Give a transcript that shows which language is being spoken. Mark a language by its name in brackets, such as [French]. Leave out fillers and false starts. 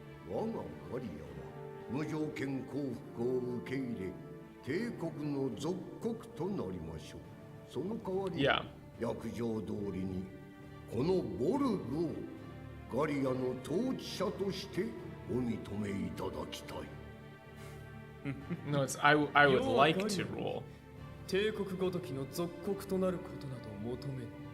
[Japanese] 我がガリアは無条件降伏を受け入れ帝国の属国となりましょう。その代わり、約定通りにこのボルグをガリアの統治者としてお認めいただきたい。 [English] No, it's I would like to rule. [Japanese] 帝国ごときの属国となることなど求めぬ。